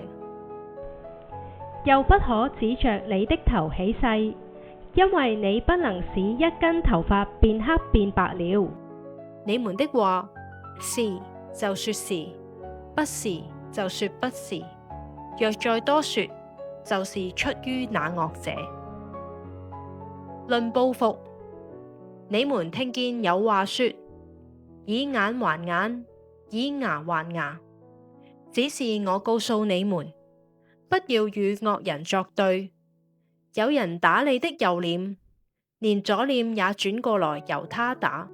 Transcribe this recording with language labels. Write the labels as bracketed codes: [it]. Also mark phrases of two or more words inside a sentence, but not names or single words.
[zh] 又不可指着你的頭起誓，因為你不能使一根頭髮變黑變白了。你們的話是就說是，不是就說不是，若再多說，就是出於那惡者。論報復，你們聽見有話說：以眼還眼，以牙還牙。只是我告訴你們，不要與惡人作對。有人打你的右臉，連左臉也轉過來由他打。